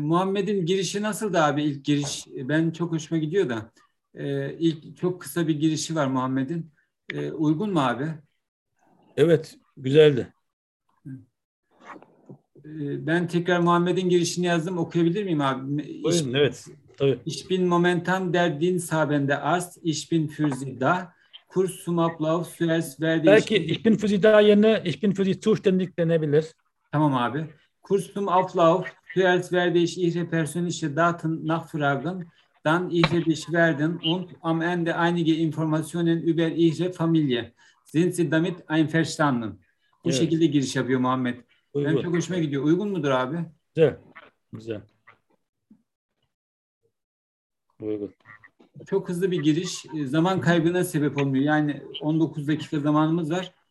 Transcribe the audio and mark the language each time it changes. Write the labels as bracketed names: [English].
[Turkish] Muhammed'in girişi nasıldı abi ilk giriş? Ben çok hoşuma gidiyor da. İlk çok kısa bir girişi var Muhammed'in. Uygun mu abi? Evet. Güzeldi. Ben tekrar Muhammed'in girişini yazdım. Okuyabilir miyim abi? Buyurun. Evet. Tabii. [German] Ich bin momentan der Dienst habende Arzt. Ich bin für Sie da. Kurs zum Ablauf. [Turkish] Belki [German] ich bin für Sie da [Turkish] yerine [German] ich bin für Sie zuständig [Turkish] denebilir. Tamam abi. [German] Kurs zum Ablauf. Zuerst werde ich Ihre persönliche Daten nachfragen, dann Ihre Beschwerden und am Ende einige Informationen über Ihre Familie. Sind Sie damit einverstanden? [Turkish] Bu evet. Şekilde giriş yapıyor Muhammed. Uygun. Ben çok hoşuma gidiyor. Uygun mudur abi? Güzel. Uygun. Çok hızlı bir giriş. Zaman kaybına sebep olmuyor. Yani 19 dakika zamanımız var.